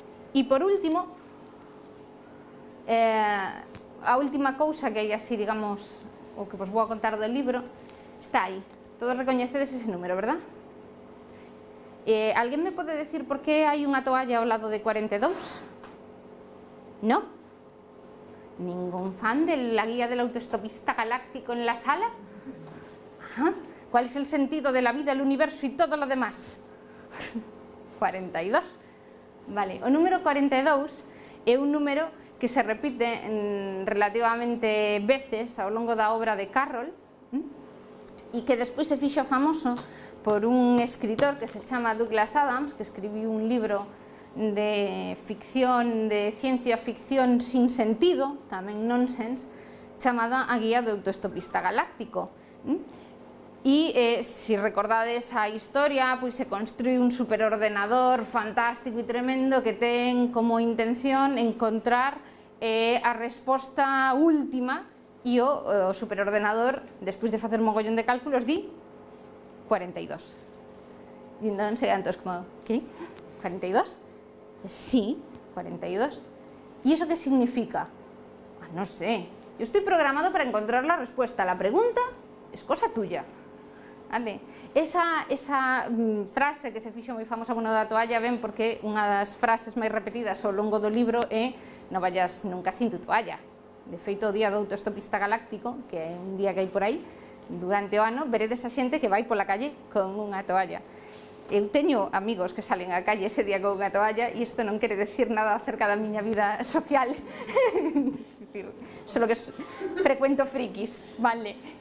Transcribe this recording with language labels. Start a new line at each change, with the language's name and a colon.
Galician: E por último, a última cousa que hai así, digamos, o que vos vou a contar do libro, está aí. Todos recoñecedes ese número, verdad? Alguén me pode decir por que hai unha toalla ao lado de 42?
Spanish: ¿No? ¿Ningún fan de la guía del autoestopista galáctico en la sala? Ajá. ¿Cuál es el sentido de la vida, el universo y todo lo demás? 42.
Galician: Vale, o número 42 é un número que se repite relativamente veces ao longo da obra de Carroll e que despois se fixo famoso por un escritor que se chama Douglas Adams, que escribiu un libro de ficción, de ciencia ficción sin sentido, tamén nonsense, chamada A guía do autoestopista galáctico. E, se recordades a historia, pois se construí un superordenador fantástico e tremendo que ten como intención encontrar a resposta última, e o superordenador, despois de facer un mogollón de cálculos, di 42. E entón se quedan todos como, que? 42? Sí, 42. E iso que significa? Non sé,
Spanish: yo estoy programado para encontrar la respuesta, la pregunta es cosa tuya.
Galician: Vale. Esa frase que se fixo moi famosa no da toalla ven porque unha das frases máis repetidas ao longo do libro é
Spanish: non vayas nunca sin tu toalla.
Galician: De feito, o día do autoestopista galáctico, que é un día que hai por aí, durante o ano, veredes a xente que vai pola calle con unha toalla. Eu teño amigos que salen á calle ese día con unha toalla e isto non quere decir nada acerca da miña vida social. Solo que frecuento frikis, vale.